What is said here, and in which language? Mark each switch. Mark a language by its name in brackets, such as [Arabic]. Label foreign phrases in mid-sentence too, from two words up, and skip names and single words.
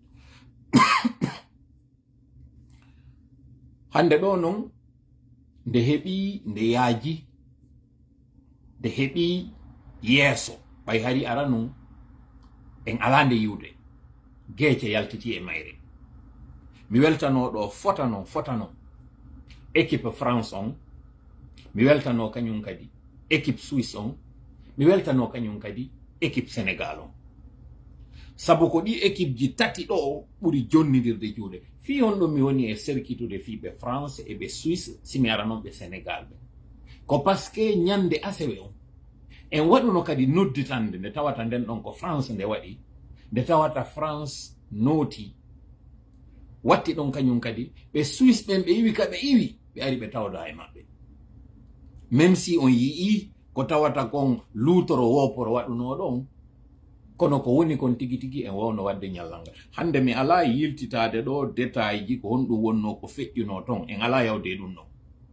[Fula] hande ɗo non nde heɓi nde yaaji nde heɓi yeeso ɓay hari ara nun en ala nde yiwde geece yaltiti e mayre mi weltano ɗo fotano équipe France on mi weltano kañum kadi équipe Suisse on mi weltano kañum kadi équipe Sénégal on sabu ko ɗi équipe ji tati ɗo ɓuri jonnidirde juuɗe fi on ɗum mi woni e serkitude fiɓe France e ɓe Suisse simi ara noon ɓe Sénégal ɓe ko [French] par ce que [Fula] ñande asewe on en waɗuno kadi nodditande nde tawata nden ɗon ko France nde waɗi nde tawata France nooti watti ɗon kañum kadi ɓe Suisse ɓen ɓe iwi ka ɓe iwi ɓe ari ɓe tawda e maɓɓe [French] même si [Fula] on yii ko tawata kon luutoro woporo waɗuno ɗon kono ko woni kon tigi tigi en wawno wadde ñallalngal hande mi ala yiltitade ɗo détail ji ko honɗum wonno ko feƴƴuno ton en ala yawde ɗum ɗon